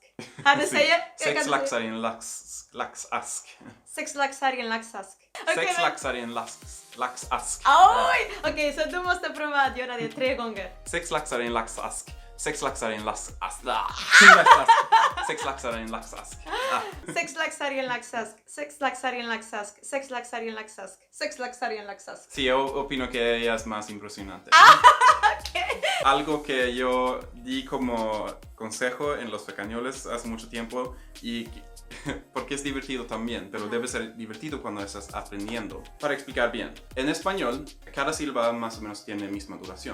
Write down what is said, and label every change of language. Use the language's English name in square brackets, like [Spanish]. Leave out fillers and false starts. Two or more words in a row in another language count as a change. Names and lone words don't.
[Swedish] Här du [Spanish] Sí, [Swedish] säger... 6 laxar i en laxask. 6 laxar i en laxask. Okej, 6 men- laxar i en laxask. Oj! Okej, så du måste prova att göra det 3 gånger. 6 laxar i en laxask. 6 laxar i en laxask. 6 laxar i en laxask. 6 laxar i en laxask. 6 laxar i en laxask. 6 laxar i en laxask. 6 laxar i en laxask. [Spanish] Sí, yo opino que ella es más impresionante. [Swedish] Okej. [Spanish] Algo que yo di como consejo en los pequeñoles hace mucho tiempo y porque es divertido también, pero debe ser divertido cuando estás aprendiendo. Para explicar bien, en español cada sílaba más o menos tiene misma duración.